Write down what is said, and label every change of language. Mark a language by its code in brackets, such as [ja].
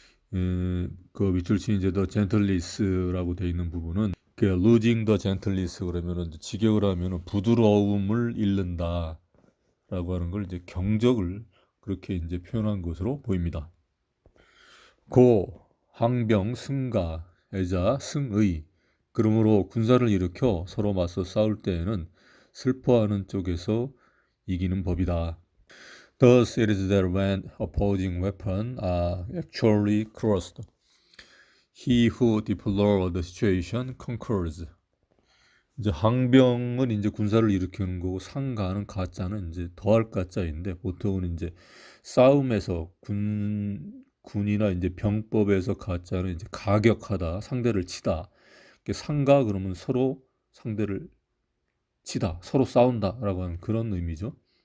[ko] 그 밑줄 친 이제 [en] the gentlest, [ko] 라고 되어 있는 부분은 그 [en] losing the gentleness [ko] 그러면은 직역을 하면은 부드러움을 잃는다라고 하는 걸 이제 경적을 그렇게 이제 표현한 것으로 보입니다. 항병, 승가, 애자, 승의. 그러므로 군사를 일으켜 서로 맞서 싸울 때에는 슬퍼하는 쪽에서 이기는 법이다. [en] Thus it is that when opposing weapons are actually crossed, he who deplores the situation conquers. [ko] 이제 항병은 이제 군사를 일으키는 거고 상가는 가짜는 이제 더할 가짜인데 보통은 이제 싸움에서 군이나 이제 병법에서 가짜는 이제 가격하다 상대를 치다. 상가 그러면 서로 상대를 치다 서로 싸운다라고 하는 그런 의미죠.